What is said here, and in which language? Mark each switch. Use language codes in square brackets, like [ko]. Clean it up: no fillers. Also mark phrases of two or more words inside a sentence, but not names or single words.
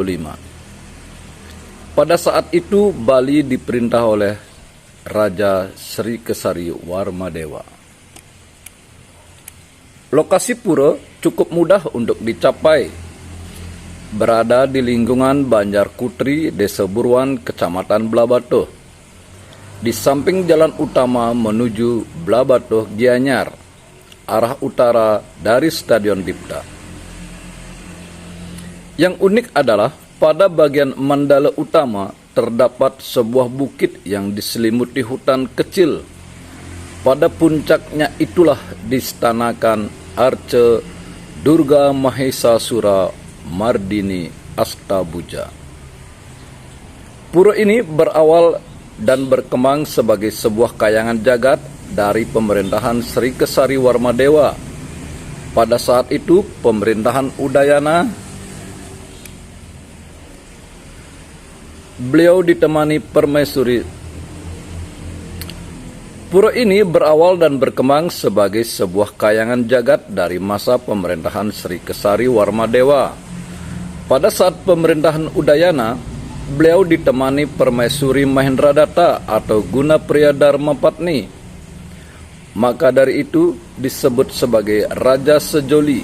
[id] Pada saat itu Bali diperintah oleh Raja Sri Kesari Warmadewa. Lokasi pura cukup mudah untuk dicapai. Berada di lingkungan Banjar Kutri, Desa Buruan, Kecamatan Blabatuh. Di samping jalan utama menuju Blabatuh Gianyar, arah utara dari Stadion Dipta. Yang unik adalah pada bagian mandala utama terdapat sebuah bukit yang diselimuti hutan kecil. Pada puncaknya itulah distanakan Arca Durga Mahesasura Mardini Astabuja. Pura ini berawal dan berkembang sebagai sebuah kayangan jagat dari pemerintahan Sri Kesari Warmadewa. Pada saat itu pemerintahan Udayana, beliau ditemani permaisuri. Pura ini berawal dan berkembang sebagai sebuah kayangan jagat dari masa pemerintahan Sri Kesari Warmadewa. Pada saat pemerintahan Udayana, beliau ditemani permaisuri Mahendradatta atau Gunapriya Dharmapatni. Maka dari itu disebut sebagai Raja Sejoli.